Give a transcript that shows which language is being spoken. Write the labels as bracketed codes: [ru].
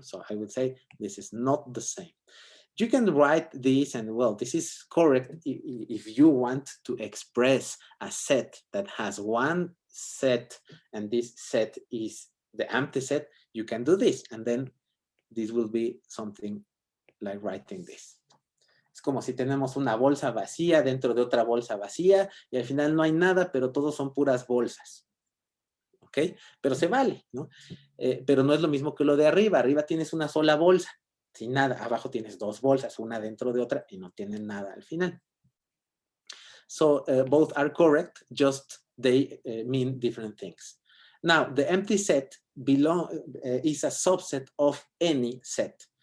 [en] So I would say this is not the same. You can write this, and well, this is correct if you want to express a set that has one set, and this set is the empty set. You can do this, and then this will be something like writing this. [es] Es como si tenemos una bolsa vacía dentro de otra bolsa vacía, y al final no hay nada, pero todos son puras bolsas. ¿Ok? Pero se vale, ¿no? Pero no es lo mismo que lo de arriba. Arriba tienes una sola bolsa. Sin nada, abajo tienes dos bolsas, una dentro de otra, y no tienen nada al final. [en] So both are correct, just they mean different things. Now, the empty set is a subset of any set.